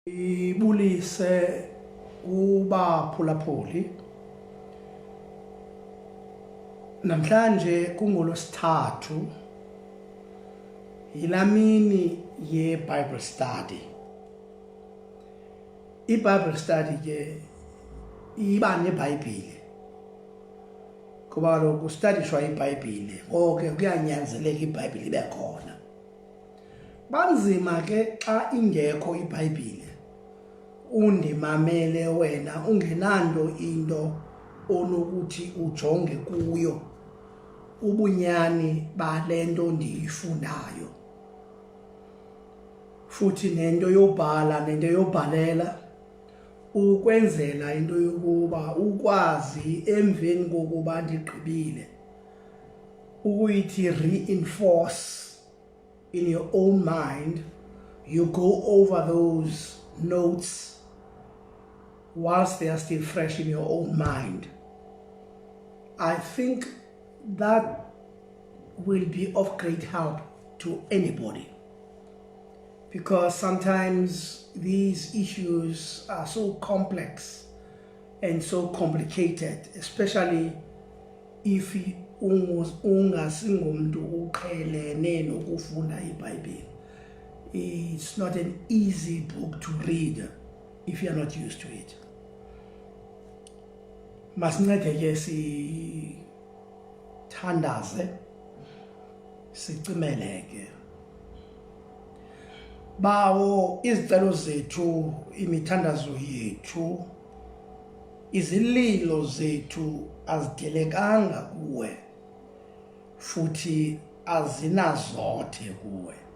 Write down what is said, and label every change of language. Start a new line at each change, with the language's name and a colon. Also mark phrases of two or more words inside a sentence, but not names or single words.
Xhosa: Ibulise ubaphulaphuli. Namhlanje kungolosithathu yilamini ye-
English: Bible study.
Xhosa: I-
English: Bible study
Xhosa: ke iba neBhayibhile. Kuba kaloku studishwa iBhayibhile, ngoko kuyanyanzeleka iBhayibhile ibe khona. Banzima ke xa ingekho iBhayibhile. Undimamele wena ungenanto into onokuthi ujonge kuyo ubunyani balento ndiyifundayo. Futhi nento yobhala nento yobhalela ukwenzela into yokuba ukwazi emveni kokuba ndigqibile ukuyithi
English: reinforce in your own mind. You go over those notes whilst they are still fresh in your own mind. I think that will be of great help to anybody, because sometimes these issues are so complex and so complicated, especially if
Xhosa: ungasingumntu uqhelene nokufunda iBhayibhile.
English: It's not an easy book to read if you're not used to it.
Xhosa: Masincede ke sithandaze, sicimeleke. Bawo izicelo zethu, imithandazo yethu, izililo zethu azidelekanga kuwe, futhi azinazothe kuwe.